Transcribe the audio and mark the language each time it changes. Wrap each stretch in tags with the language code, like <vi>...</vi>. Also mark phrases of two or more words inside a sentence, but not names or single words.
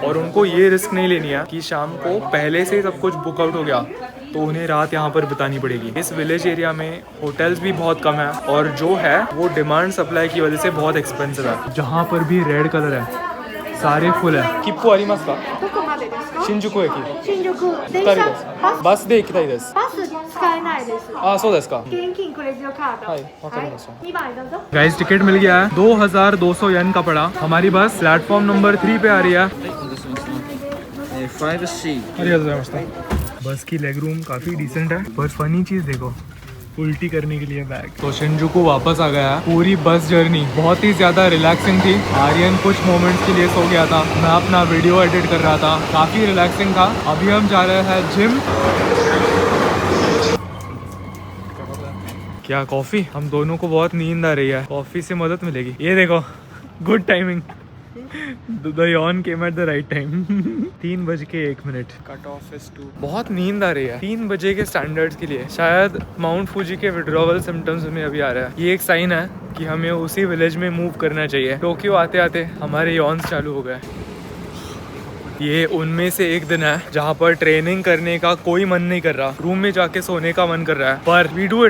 <hi>और उनको ये रिस्क नहीं लेनी है कि शाम को पहले से सब कुछ</hi> <en>book out</en> <hi>हो गया तो उन्हें रात यहाँ पर बितानी पड़ेगी। इस विलेज एरिया में होटल्स भी बहुत कम है और जो है वो डिमांड सप्लाई की वजह से बहुत एक्सपेंसिव है। जहाँ पर भी रेड कलर है सारे फुल है।</hi> <ja>切符ありますか? どこまでですか？ शिंजुकू駅。新宿電車二人です。バスで行きたいです。バス使えないです。あ、そうですか。現金クレジットカード。はいわかりました 2番どうぞ。</ja> <hi>गाइस टिकट मिल गया है, 2200 येन का पड़ा। हमारी बस प्लेटफॉर्म नंबर 3 पे आ रही है। 5C</hi> <ja>ありがとうございました。</ja> <hi>बस की लेग रूम काफी डिसेंट है, पर फनी चीज देखो, उल्टी करने के लिए बैग। तो शिंजुकू वापस आ गया। पूरी</hi> <en>bus journey</en> <hi>बहुत ही ज्यादा रिलैक्सिंग थी। आर्यन कुछ मोमेंट्स के लिए सो गया था, मैं अपना वीडियो एडिट कर रहा था, काफी रिलैक्सिंग था। अभी हम जा रहे हैं जिम। क्या कॉफी? हम दोनों को बहुत नींद आ रही है, कॉफी से मदद मिलेगी। ये देखो,</hi> <en>good timing. The yawn came at the right time. 3:01। cut off is 2।</en> <hi>बहुत नींद आ रही है 3 बजे के स्टैंडर्ड्स के लिए। शायद माउंट फूजी के</hi> <en>withdrawal symptoms</en> <hi>में अभी आ रहा है। ये एक साइन है कि हमें उसी विलेज में मूव करना चाहिए। टोक्यो आते आते हमारे यॉन्स चालू हो गए। ये उनमें से एक दिन है जहाँ पर ट्रेनिंग करने का कोई मन नहीं कर रहा, रूम में जाके सोने का मन कर रहा है, पर</hi> <en>we do it.</en>